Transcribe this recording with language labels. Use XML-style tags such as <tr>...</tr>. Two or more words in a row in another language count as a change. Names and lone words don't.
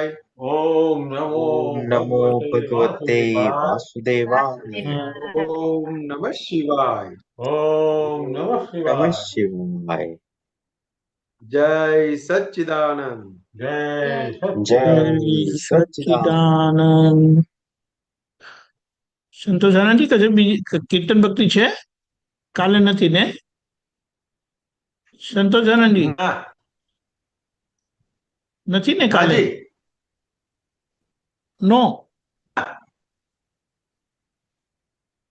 <sa>ओम नमो भगवते वासुदेवाय, ओम नमः शिवाय, नमः शिवाय.</sa> <gu>જય સચ્ચિદાનંદ, जय સચ્ચિદાનંદ. સંતોષ આનંદજી, કજે બીજી કીર્તન ભક્તિ છે? કાલે નથી ને? સંતોષ આનંદજી નથી ને કાલે? નો.</gu>